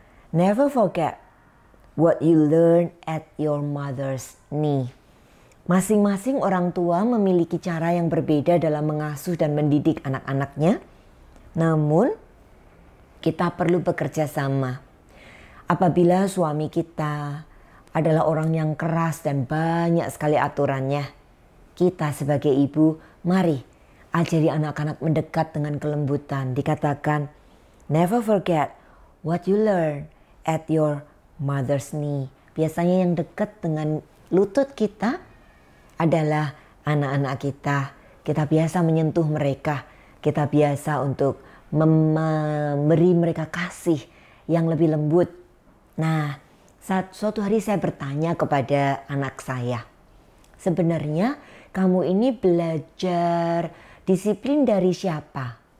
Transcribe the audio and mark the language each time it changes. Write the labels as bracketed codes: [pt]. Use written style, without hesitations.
[en] Never forget what you learn at your mother's knee. [id] Masing-masing orang tua memiliki cara yang berbeda dalam mengasuh dan mendidik anak-anaknya. Namun, kita perlu bekerja sama. Apabila suami kita adalah orang yang keras dan banyak sekali aturannya, kita sebagai ibu, mari ajari anak-anak mendekat dengan kelembutan. [en] Dikatakan, never forget what you learn at your mother's knee. [id] Biasanya yang dekat dengan lutut kita adalah anak-anak kita. Kita biasa menyentuh mereka. Kita biasa untuk memberi mereka kasih yang lebih lembut. Nah, suatu hari saya bertanya kepada anak saya, sebenarnya kamu ini belajar disiplin dari siapa?